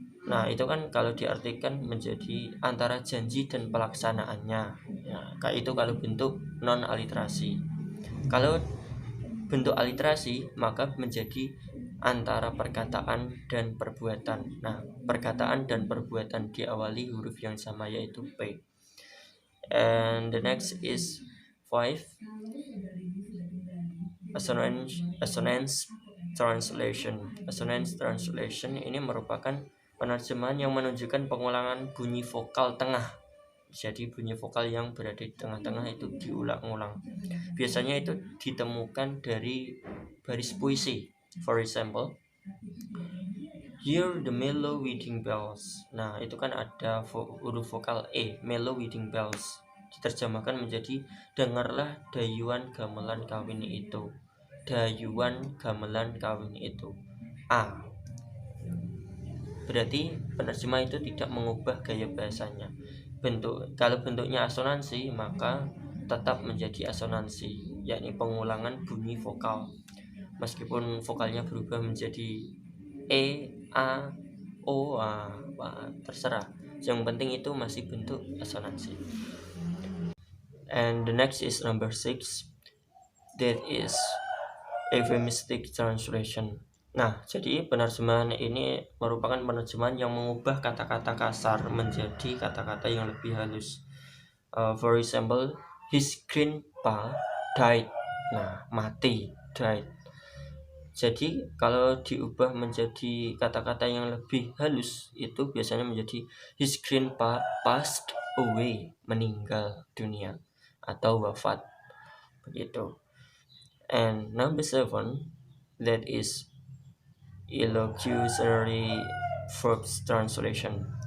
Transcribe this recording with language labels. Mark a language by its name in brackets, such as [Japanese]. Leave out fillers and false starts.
[Indonesian] Nah, itu kan kalau diartikan menjadi antara janji dan pelaksanaannya. Ya, kayak itu kalau bentuk non aliterasi. Kalau bentuk aliterasi maka menjadi antara perkataan dan perbuatan. Nah, perkataan dan perbuatan diawali huruf yang sama yaitu P. [English] And the next is 5, assonance translation. [Indonesian] Assonance translation ini merupakan penerjemahan yang menunjukkan pengulangan bunyi vokal tengah. Jadi bunyi vokal yang berada di tengah-tengah itu diulang-ulang. Biasanya itu ditemukan dari baris puisi. [English] For example, hear the mellow wedding bells. [Indonesian] Nah, itu kan ada huruf vokal E, [English] mellow wedding bells. [Indonesian] Diterjemahkan menjadi dengarlah dayuan gamelan kawin itu. Dayuan gamelan kawin itu. A. Berarti penerjemah itu tidak mengubah gaya bahasanya. Kalau bentuknya asonansi maka tetap menjadi asonansi, yakni pengulangan bunyi vokal. Meskipun vokalnya berubah menjadi E, A, O, terserah. Yang penting itu masih bentuk asonansi. [English] And the next is number 6, that is euphemistic translation. [Indonesian] Nah, jadi penerjemahan ini merupakan penerjemahan yang mengubah kata-kata kasar menjadi kata-kata yang lebih halus. [English] For example, his grandpa died. [Indonesian] Nah, mati, died. Jadi kalau diubah menjadi kata-kata yang lebih halus itu biasanya menjadi [English] his grandpa passed away, [Indonesian] meninggal dunia atau wafat. Begitu. [English] And number 7, that is illocutory verbs translation.